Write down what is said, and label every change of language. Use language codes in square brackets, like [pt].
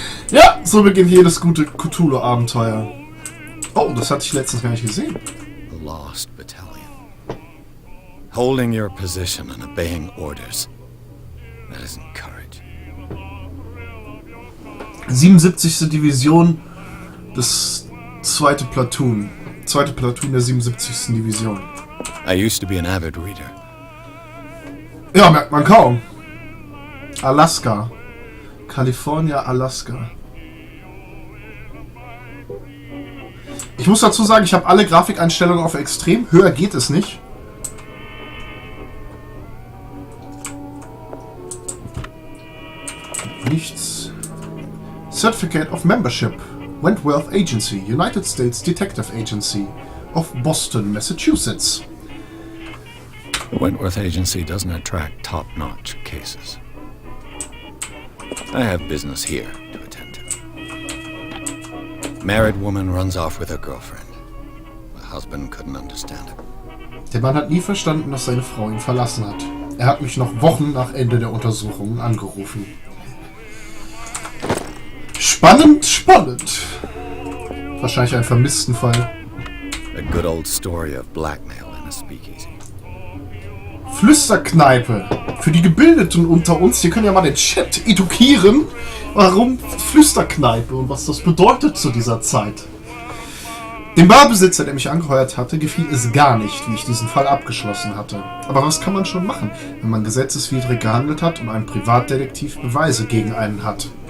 [de] Ja, so beginnt jedes gute Cthulhu-Abenteuer. Oh, das hatte ich letztens gar nicht gesehen. [en] The Lost Battalion. Holding your position and obeying orders. That isn't courage. 77. [de] Division, das zweite Platoon. Zweite Platoon der 77. Division. [en] I used to be an avid reader. [de] Ja, merkt man kaum. Alaska. California, Alaska. Ich muss dazu sagen, ich habe alle Grafikeinstellungen auf extrem. Höher geht es nicht. Nichts. [en] Certificate of Membership. Wentworth Agency, United States Detective Agency of Boston, Massachusetts. The Wentworth Agency doesn't attract top-notch cases. I have business here to attend to. Married woman runs off with her girlfriend. The husband couldn't understand it. [de] Der Mann hat nie verstanden, dass seine Frau ihn verlassen hat. Er hat mich noch Wochen nach Ende der Untersuchungen angerufen. Spannend, spannend. Wahrscheinlich ein Vermisstenfall. [en] A good old story of blackmail in a speakeasy. [de] Flüsterkneipe. Für die Gebildeten unter uns, hier können ja mal den Chat edukieren, warum Flüsterkneipe und was das bedeutet zu dieser Zeit. Dem Barbesitzer, der mich angeheuert hatte, gefiel es gar nicht, wie ich diesen Fall abgeschlossen hatte. Aber was kann man schon machen, wenn man gesetzeswidrig gehandelt hat und ein Privatdetektiv Beweise gegen einen hat?